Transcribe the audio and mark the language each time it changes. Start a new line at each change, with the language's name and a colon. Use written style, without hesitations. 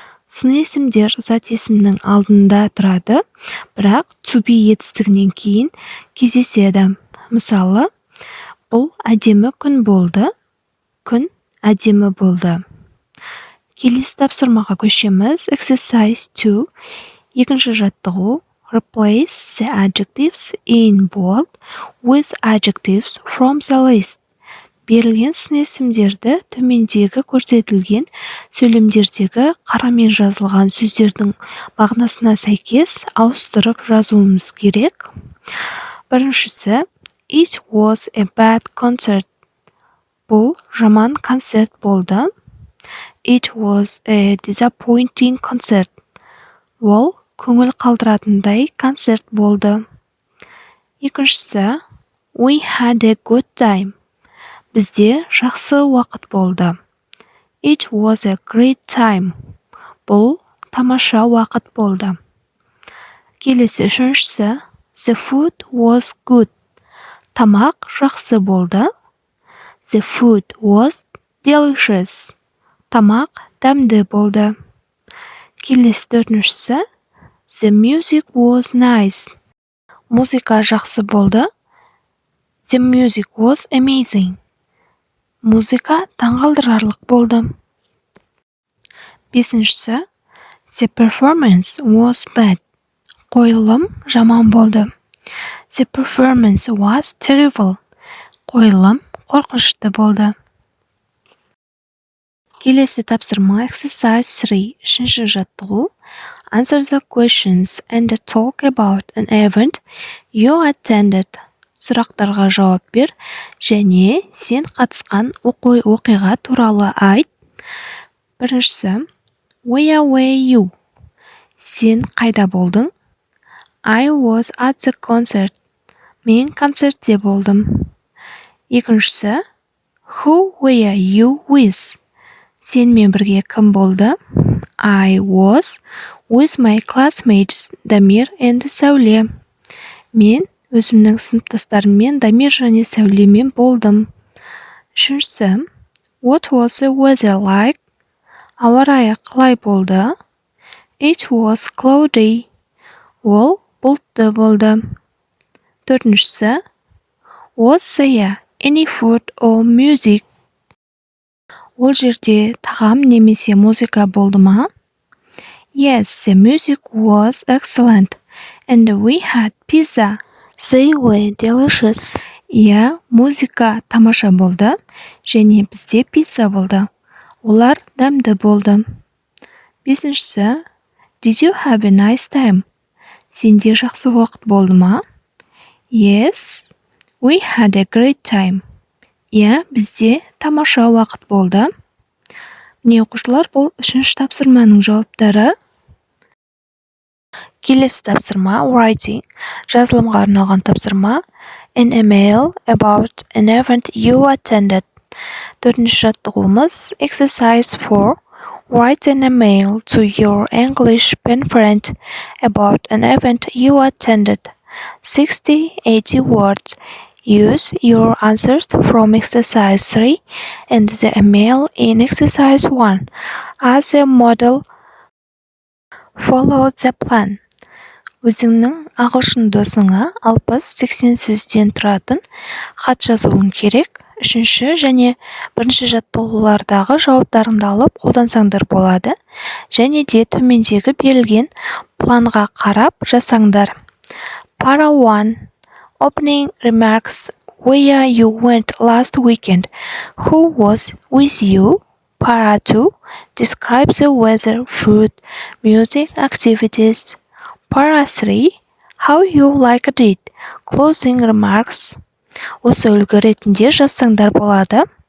Kazakh: Сын есімдер зат есімнің алдында тұрады, бірақ to be етістігінен кейін кездеседі. Мысалы, бұл әдемі күн болды, күн әдемі болды. Келесі тапсырмаға көшеміз.
English: Exercise 2.
Kazakh: Екінші жаттығу.
English: Replace the adjectives in bold with adjectives from the list.
Kazakh: Берілген сын есімдерді төмендегі көрсетілген сөйлемдердегі қарамен жазылған сөздердің мағынасына сәйкес ауыстырып жазуымыз керек. Біріншісі,
English: it was a bad concert.
Kazakh: Бұл жаман концерт болды.
English: It was a disappointing concert.
Kazakh: Ол көңіл қалдыратындай концерт болды. Екіншісі,
English: we had a good time.
Kazakh: Бізде жақсы уақыт болды.
English: It was a great time.
Kazakh: Бұл тамаша уақыт болды. Келесі үшіншісі.
English: The food was good.
Kazakh: Тамақ жақсы болды.
English: The food was delicious.
Kazakh: Тамақ дәмді болды. Келесі төртіншісі.
English: The music was nice.
Kazakh: Музыка жақсы болды.
English: The music was amazing.
Kazakh: Музыка таңғалдырарлық болды. Бесіншісі.
English: The performance was bad.
Kazakh: Қойылым жаман болды.
English: The performance was terrible.
Kazakh: Қойылым қорқынышты болды. Келесі тапсырма exercise 3. Үшінші жаттығу.
English: Answer the questions and talk about an event you attended.
Kazakh: Сұрақтарға жауап бер және сен қатысқан оқиға туралы айт. Біріншісі.
English: Where were you?
Kazakh: Сен қайда болдың?
English: I was at the concert.
Kazakh: Мен концертте болдым. Екіншісі.
English: Who were you with?
Kazakh: Сенмен бірге кім болды?
English: I was with my classmates Дамир and Сәуле.
Kazakh: Мен өзімнің сыныптастарыммен Дамир және Сәулемен болдым. Үшіншісі.
English: What was the weather like?
Kazakh: Ауа райы қалай болды?
English: It was cloudy.
Kazakh: Ол бұлтты болды. Төртіншісі.
English: Was there any food or music?
Kazakh: Ол жерде тағам немесе музыка болды ма?
English: Yes, the music was excellent and we had pizza. They were delicious.
Kazakh: Иә, музыка тамаша болды және бізде пицца болды. Олар дәмді болды. Бесіншісі.
English: Did you have a nice time?
Kazakh: Сенде жақсы уақыт болды ма?
English: Yes, we had a great time.
Kazakh: Иә, бізде тамаша уақыт болды. Міне оқушылар, бұл үшінші тапсырманың жауаптары. Келесі тапсырма writing. Жазылымға арналған тапсырма.
English: An email about an event you attended.
Kazakh: Төртінші жаттығуымыз exercise 4.
English: Write an email to your English pen friend about an event you attended. 60-80 words. Use your answers from exercise 3 and the email in exercise 1 as a model. Follow the plan.
Kazakh: Өзіңнің ағылшын досыңа 60-80 сөзден тұратын хат жазуың керек. Үшінші және бірінші жаттығулардағы жауаптарыңды алып қолдансаңдар болады. Және де төмендегі берілген планға қарап жасаңдар.
English: Para 1. Opening remarks. Where you went last weekend? Who was with you? Para 2. Describe the weather, food, music, activities. Para 3. How you liked it? Closing remarks.
Kazakh: Осы үлгі ретінде жазсаңдар болады.